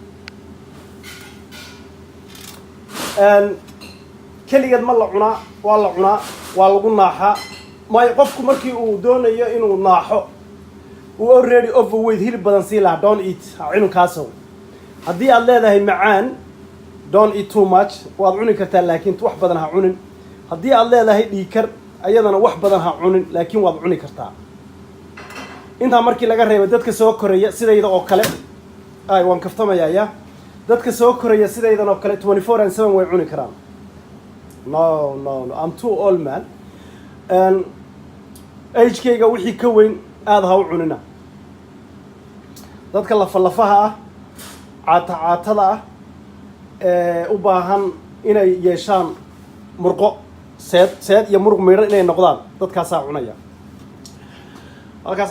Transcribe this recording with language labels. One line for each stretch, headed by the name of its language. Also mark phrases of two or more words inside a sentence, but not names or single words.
Somali: keligeed ma la cunaa waa lagu naaxaa maayo qofku markii uu doonayo inuu naaxo uu
English: already overweight
Somali: hilib badan sii lahaa
English: don't eat
Somali: ha cununkaasow haddii aad leedahay macaan
English: don't eat too much
Somali: waad cuni kartaa laakiin wax badan ha cunin haddii aad leedahay dhiikar ayadana wax badan ha cunin laakiin waad cuni kartaa intaa markii laga reebo dadka soo koraya sidayda oo kale ay waan kaftamayaa dadka soo koraya sidaydan oo kale 24/7 way cuni karaan
English: no I'm too old man
Somali: age-kayga wixii ka weyn aad ha u cunina dadka lafaha ah caatada ah u baahan inay yeeshaan murqo seed iyo muruq miidhan inay noqdaan dadkaasaa cunaya halkaasaan